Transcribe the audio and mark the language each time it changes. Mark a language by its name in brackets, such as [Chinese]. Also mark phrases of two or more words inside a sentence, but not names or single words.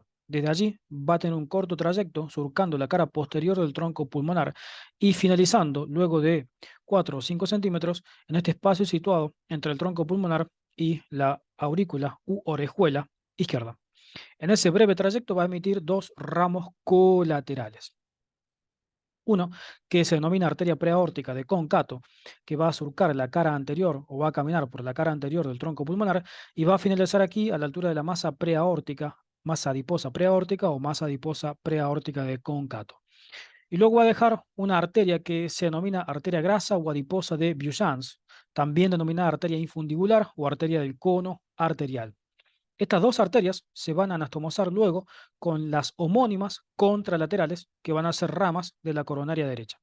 [Spanish] Desde allí va a tener un corto trayecto surcando la cara posterior del tronco pulmonar y finalizando luego de 4 o 5 centímetros en este espacio situado entre el tronco pulmonar y la aurícula u orejuela izquierda. En ese breve trayecto va a emitir dos ramos colaterales. Uno, que se denomina arteria preaórtica de Concato, que va a surcar la cara anterior o va a caminar por la cara anterior del tronco pulmonar y va a finalizar aquí a la altura de la masa preaórtica, masa adiposa preaórtica o masa adiposa preaórtica de Concato. Y luego va a dejar una arteria que se denomina arteria grasa o adiposa de Bujans, también denominada arteria infundibular o arteria del cono arterial. Estas dos arterias se van a anastomosar luego con las homónimas contralaterales, que van a ser ramas de la coronaria derecha.